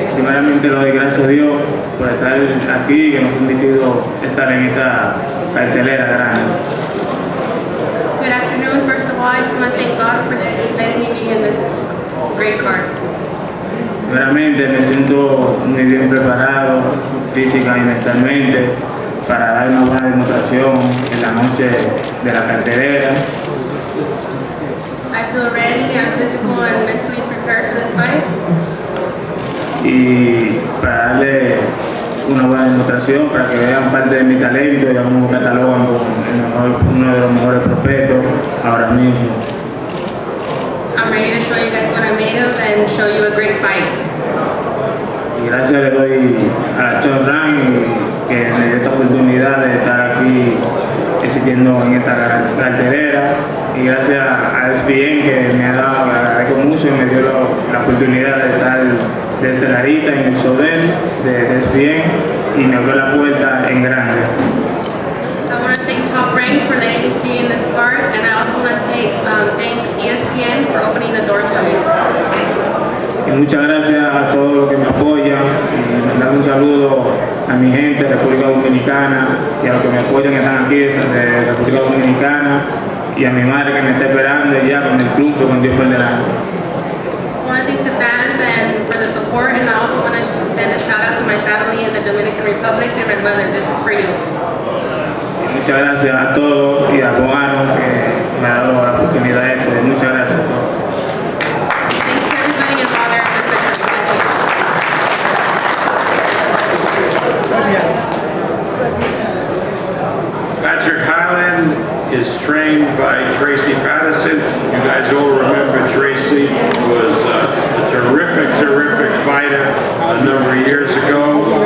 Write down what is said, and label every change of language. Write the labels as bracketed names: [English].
[Spanish] Primeramente le doy gracias a Dios por estar aquí, que nos ha permitido estar en esta cartelera grande. [English] Good afternoon. First of all, I just want to thank God for letting me be in this great card. [Spanish] Primeramente me siento muy bien preparado física y mentalmente para dar una buena demostración en la noche de la cartelera. [English] I feel ready, I'm physical and mentally prepared for this fight. [Spanish] Y para darle una buena demostración, para que vean parte de mi talento y como catalogan como uno de los mejores prospectos ahora mismo. [English] I'm ready to show you guys what I'm made of and show you a great fight. [Spanish] Y gracias le doy a Top Rank que me dio esta oportunidad de estar aquí existiendo en esta cartelera. Y gracias a ESPN que me ha dado, me agradezco mucho y me dio la oportunidad de estar de estelarista en el show de ESPN y me abrió la puerta en grande. [English] I want to thank Top Rank for letting me be in this card, and I also want to thank ESPN for opening the doors for me. [Spanish] Y muchas gracias a todos los que me apoyan y mandar un saludo a mi gente de República Dominicana y a los que me apoyan que están aquí de República Dominicana y a mi madre que me está esperando ya con el triunfo con Dios por delante. [English] I want to thank the fans and for the support, and I also want to send a shout out to my family in the Dominican Republic and my mother. This is for you. [Spanish] muchas gracias a todos y a Juan que me ha dado la oportunidad de esto. Muchas gracias a todos. [English] Thanks to everybody involved in this Patrick Hyland is trained by Tracy Patterson. You guys all remember Tracy was a terrific, terrific fighter a number of years ago.